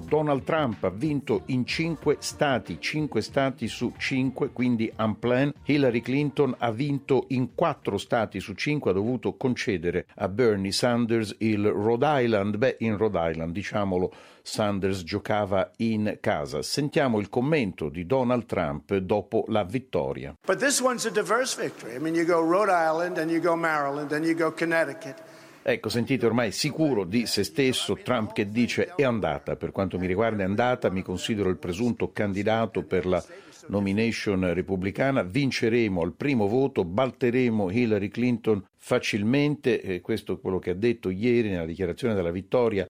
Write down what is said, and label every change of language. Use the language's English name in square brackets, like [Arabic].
[Italian] Donald Trump ha vinto in 5 stati su 5, quindi unplanned. Hillary Clinton ha vinto in 4 stati su 5, ha dovuto concedere a Bernie Sanders il Rhode Island. Beh, in Rhode Island, diciamolo, Sanders giocava in casa. Sentiamo il commento di Donald Trump dopo la vittoria. [English] But this one's a diverse victory. I mean, you go Rhode Island, then you go Maryland, then you go Connecticut. [Italian] Ecco, sentite, ormai sicuro di se stesso Trump, che dice: è andata, per quanto mi riguarda è andata, mi considero il presunto candidato per la nomination repubblicana, vinceremo al primo voto, balteremo Hillary Clinton facilmente. E questo è quello che ha detto ieri nella dichiarazione della vittoria.